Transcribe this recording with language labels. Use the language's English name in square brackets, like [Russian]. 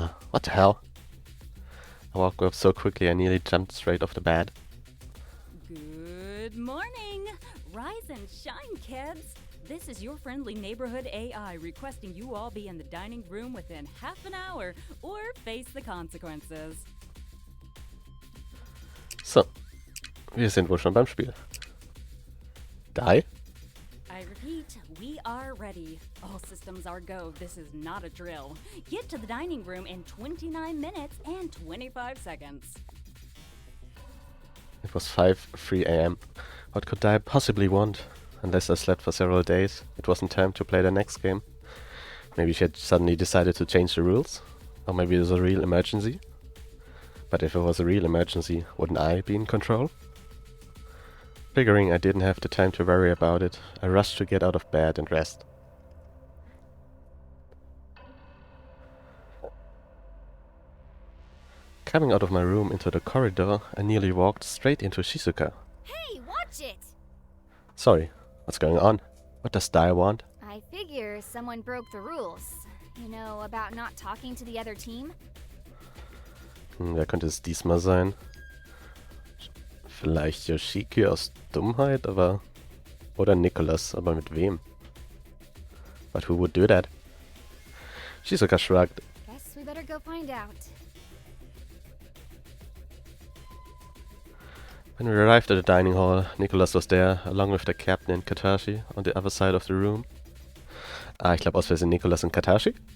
[English] What the hell? I woke up so quickly I nearly jumped straight off the bed. Good morning! Rise and shine, kids! This is your friendly neighborhood AI requesting you all be in the dining room within half an hour or face the consequences. [German] So, wir sind wohl schon beim Spiel. Die? [English] I repeat, we are ready. All systems are go. This is not a drill. Get to the dining room in 29 minutes and 25 seconds. It was 5:03 a.m. What could I possibly want? Unless I slept for several days, it wasn't time to play the next game. Maybe she had suddenly decided to change the rules? Or maybe it was a real emergency? But if it was a real emergency, wouldn't I be in control? Figuring I didn't have the time to worry about it, I rushed to get out of bed and rest. Coming out of my room into the corridor, I nearly walked straight into Shizuka. Hey, watch it! Sorry, what's going on? What does Dai want? I figure someone broke the rules. You know, about not talking to the other team? [German] Wer könnte es diesmal sein? Vielleicht Yoshiki aus Dummheit, aber... Oder Nicholas, aber mit wem? [English] But who would do that? Shizuka shrugged. Guess we better go find out. When we arrived at the dining hall, Nicholas was there, along with the captain and Katashi, on the other side of the room. [German] Ah, ich glaube aus Versehen Nicholas und Katashi?